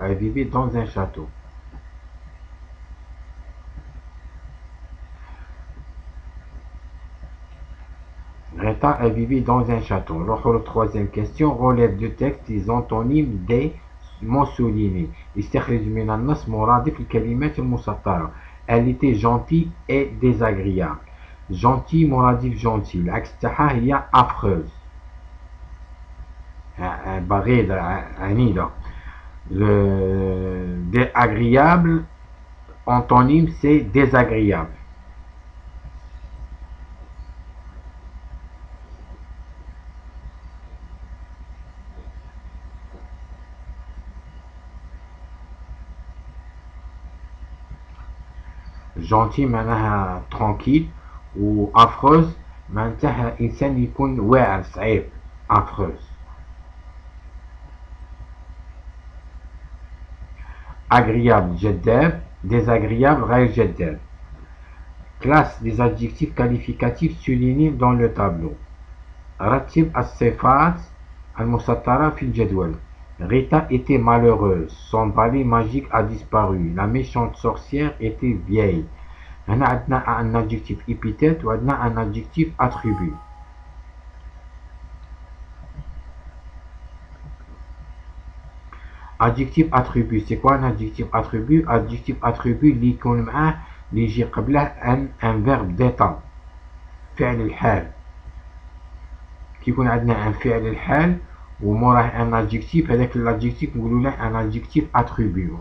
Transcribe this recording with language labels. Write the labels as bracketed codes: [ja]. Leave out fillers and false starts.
[fr] Elle vivait dans un château. Rita, elle vivait dans un château. [ar] نروحوا للtroisième [fr] question. Relève du texte les antonymes des [ar] موصولين. استخرج من النص مرادف الكلمات المسطرة. [fr] Elle était gentille et désagréable. Gentil [ar] مرادف [fr] gentil. [ar] العكس تاعها هي affreuse. بغيضة عنيدة. [fr] Le agréable antonyme c'est désagréable. [ar] gentil معناها tranquille و affreuse معناتها إنسان يكون واعر صعيب affreuse. agréable جذاب désagréable غير جذاب. [fr] classe des adjectifs qualificatifs soulignés dans le tableau. [ar] رتب الصفات المسطرة في الجدول. [fr] Rita était malheureuse, son balai magique a disparu, la méchante sorcière était vieille. On a un adjectif épithète ou un adjectif attribut. Adjectif attribut, c'est quoi un adjectif attribut? Adjectif attribut [ar] اللي يكون معاه اللي يجي قبله [fr] un verbe d'état. [ar] فعل الحال. كي يكون عندنا un فعل الحال وموراه ان ادجيكتيف هذاك الادجيكتيف نقولوا له ان ادجيكتيف اتريبيو.